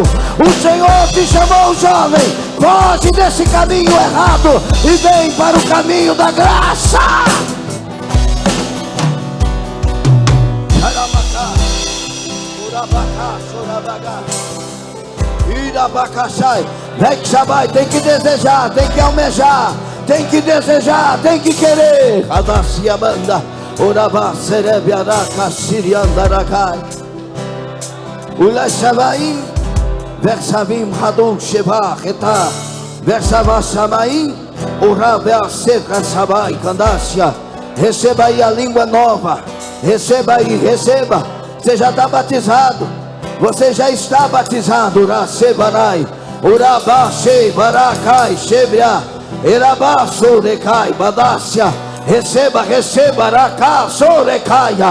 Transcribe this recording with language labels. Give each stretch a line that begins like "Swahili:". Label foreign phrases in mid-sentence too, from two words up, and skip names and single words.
Portuguese: O Senhor te chamou, jovem. Foge desse caminho errado e vem para o caminho da graça. Vem que Shabai, tem que desejar, tem que almejar, tem que desejar, tem que querer. Radassia banda, Urabá, Serebiaraca, Siriandarakai, Ula Shavaim, Versavim, Hadum, Sheva, Reta, Versava Shamaim, Urabé, Seca, Shabai, Candássia. Receba aí a língua nova, receba aí, receba. Você já está batizado, você já está batizado. Urasebarai, Urabashei, Barakai, Shebria, Erabá, Sorecai, Badácia. Receba, receba, Aracá, Sorecaia.